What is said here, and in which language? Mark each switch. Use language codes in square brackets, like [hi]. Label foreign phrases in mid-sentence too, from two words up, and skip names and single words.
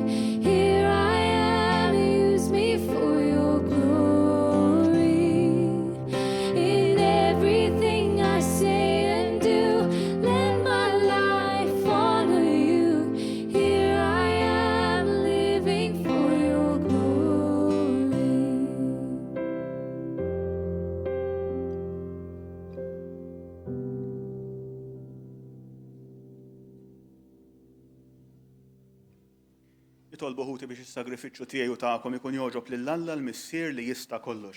[en] Here I am, use me for your glory. In everything I say and do, let my life honor you. Here I am, living for your glory. [mt] Nitolbu ħuti biex is-sagrifiċċju tiegħi u tagħkom ikun jogħġob lill-Alla l-Missier li jista' kollox.